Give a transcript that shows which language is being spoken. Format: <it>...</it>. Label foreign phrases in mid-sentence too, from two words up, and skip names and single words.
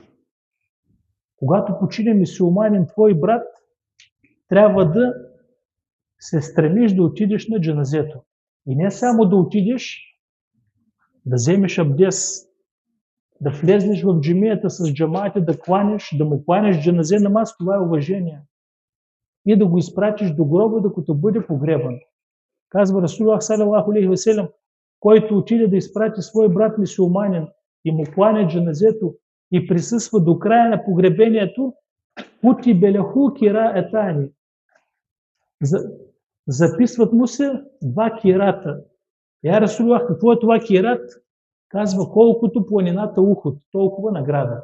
<bg>Когато почине мюсюлманин твой брат, трябва да се стремиш да отидеш на джаназето. И не само да отидеш, да вземеш абдес, да влезнеш в джамията с джамаите, да му кланеш джаназе намаз, това е уважение. И да го изпратиш до гроба, докато бъде погребан. Казва Расулуллах</bg> <ar>صلى الله عليه وسلم,</ar> <bg>който отиде да изпрати свой брат мюсюлманин и му кланя джаназето и присъства до края на погребението, пути беляху кира етани. Записват му се 2 кирата. Я Расулуллах, какво е това кират? Казва, колкото планината Ухуд, толкова награда.</bg>